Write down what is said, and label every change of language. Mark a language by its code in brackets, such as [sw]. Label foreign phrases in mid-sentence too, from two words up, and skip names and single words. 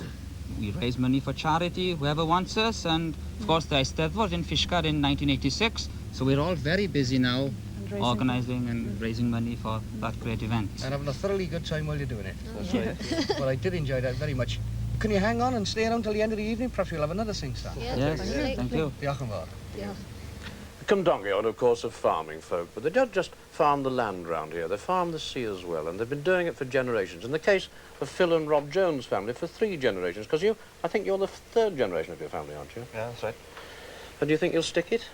[en] We raise money for charity, whoever wants us. And, of course, the Eisteddfod in Fishguard in 1986. So we're all very busy now, organising and raising money for that great event. And having a thoroughly good time while you're doing it. That's right. Well, I did enjoy that very much. Can you hang on and stay around till the end of the evening? Perhaps we'll have another sing-song. Yes, thank you. [cy] Diolch yn fawr. [en] The Cymdogion, of course, are farming folk, but they don't just farm the land round here, they farm the sea as well, and they've been doing it for generations. In the case of Phil and Rob Jones' family, for 3 generations, because I think you're the 3rd generation of your family, aren't you? Yeah, that's right. And do you think you'll stick it?